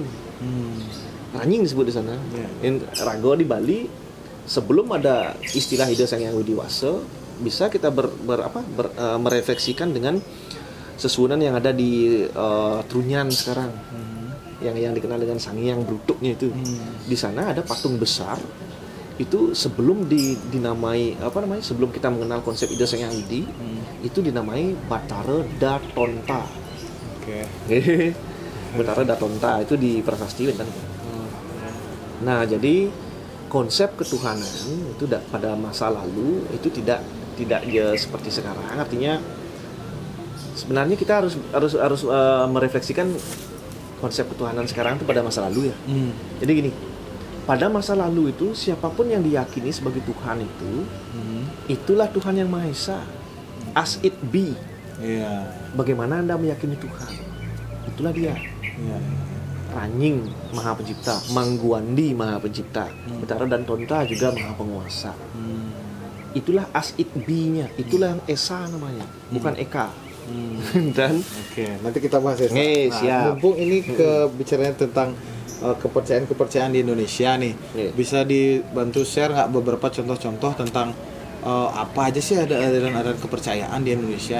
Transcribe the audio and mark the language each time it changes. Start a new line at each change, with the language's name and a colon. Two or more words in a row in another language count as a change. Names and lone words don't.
Indonesian: Ranying disebut di sana. Rago di Bali sebelum ada istilah Ida Sang Hyang Widiwasa, bisa kita merefleksikan dengan sesuunan yang ada di Trunyan sekarang. Yang dikenal dengan Sang Hyang Brutuknya itu. Di sana ada patung besar. Itu sebelum dinamai sebelum kita mengenal konsep Ida Sang Hyang Widi, itu dinamai Batara Datonta. Batara Datonta itu di Prasasti kan. Nah, jadi konsep ketuhanan itu pada masa lalu itu tidak ya seperti sekarang. Artinya sebenarnya kita harus merefleksikan konsep ketuhanan sekarang itu pada masa lalu ya. Jadi gini, pada masa lalu itu siapapun yang diyakini sebagai Tuhan itu, itulah Tuhan yang Maha Esa.
English: As it be.
Indonesian: Bagaimana Anda meyakini Tuhan? Itulah dia. Ranying Maha Pencipta, Mangguandi Maha Pencipta, Betara dan Tonta juga Maha Penguasa. Itulah
English: as it be-
Indonesian: nya, itulah yang Esa namanya, bukan Eka. Dan nanti kita bahas Esa. Siap. Mumpung ini bicaranya tentang kepercayaan di Indonesia nih, bisa dibantu share nggak beberapa contoh-contoh tentang apa aja sih ada aliran kepercayaan di Indonesia?